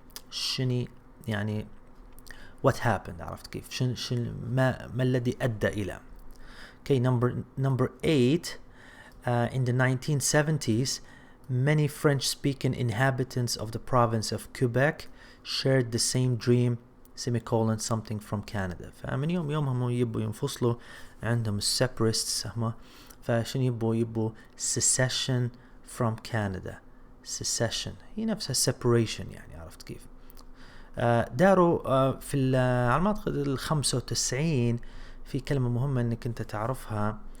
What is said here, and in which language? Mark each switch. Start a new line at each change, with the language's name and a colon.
Arabic: شني يعني
English: what happened
Arabic: عرفت كيف شن ما الذي أدى إلى.
English: okay number 8, in the 1970s many French-speaking inhabitants of the province of Quebec shared the same dream semicolon something from Canada.
Arabic: فمن يومهم يبوا ينفصلوا عندهم separates هم فعشان يبوا secession from Canada. secession هي نفسها separation يعني عرفت كيف. داروا في على المنطقة 95 في كلمة مهمة انك انت تعرفها.